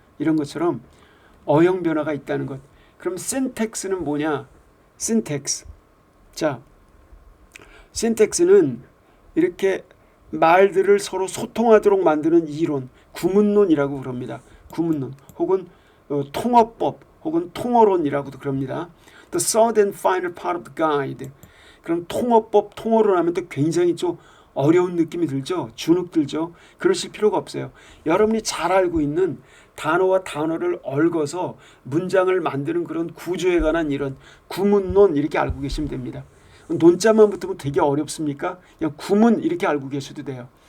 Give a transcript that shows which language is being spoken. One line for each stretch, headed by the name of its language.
Korean: 이런 것처럼 어형 변화가 있다는 것. 그럼 syntax는 뭐냐? syntax. 자, syntax는 이렇게 말들을 서로 소통하도록 만드는 이론, 구문론이라고 그럽니다. 구문론 혹은 통어법 혹은 통어론이라고도 그럽니다.
English: The third and final part of the guide.
Korean: 그럼 통어법, 통어론 하면 또 굉장히 좀 어려운 느낌이 들죠. 주눅 들죠. 그러실 필요가 없어요. 여러분이 잘 알고 있는 단어와 단어를 얽어서 문장을 만드는 그런 구조에 관한 이런 구문론 이렇게 알고 계시면 됩니다. 논자만 붙으면 되게 어렵습니까? 그냥 구문 이렇게 알고 계셔도 돼요.